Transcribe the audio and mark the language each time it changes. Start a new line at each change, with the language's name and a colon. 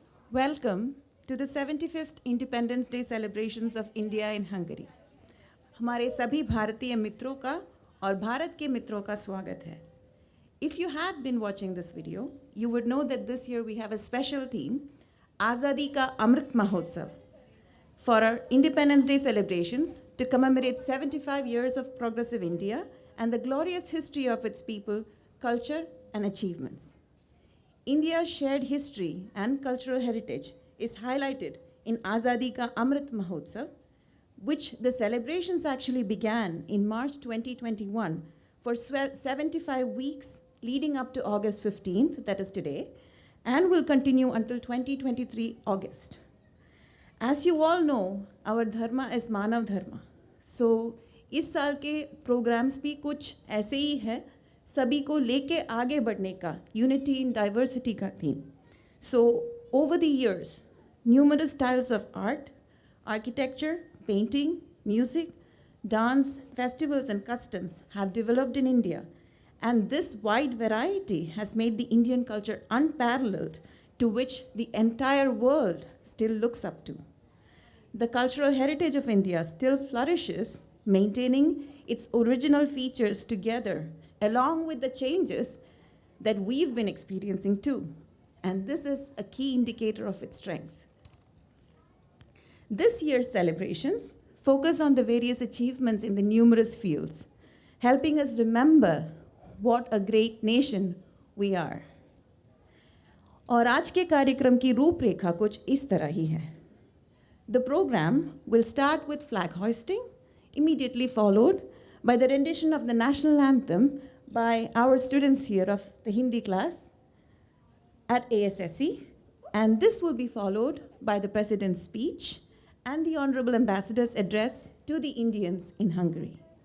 English: Welcome to the 75th Independence Day celebrations of India in Hungary.
Hindi: हमारे सभी भारतीय मित्रों का और भारत के मित्रों का स्वागत है.
English: If you had been watching this video, you would know that this year we have a special theme, Azadi Ka Amrit Mahotsav, for our Independence Day celebrations to commemorate 75 years of progressive India and the glorious history of its people, culture, and achievements. India's shared history and cultural heritage is highlighted in Azadi Ka Amrit Mahotsav, which the celebrations actually began in March 2021 for 75 weeks leading up to August 15th, that is today, and will continue until 2023 August. As you all know, our dharma is Manav Dharma.
Hindi: So, इस साल के programs भी कुछ ऐसे ही है, सभी को लेके आगे बढ़ने का,
English: unity in diversity
Hindi: का theme.
English: So, over the years, numerous styles of art, architecture, painting, music, dance, festivals, and customs have developed in India. And this wide variety has made the Indian culture unparalleled, to which the entire world still looks up to. The cultural heritage of India still flourishes, maintaining its original features together, along with the changes that we've been experiencing too. And this is a key indicator of its strength. This year's celebrations focus on the various achievements in the numerous fields, helping us remember what a great nation we are.
Hindi: और आज के कार्यक्रम की रूपरेखा कुछ इस तरह ही है.
English: The program will start with flag hoisting, immediately followed by the rendition of the national anthem by our students here of the Hindi class at ASSE, and this will be followed by the President's speech and the Honorable Ambassador's address to the Indians in Hungary.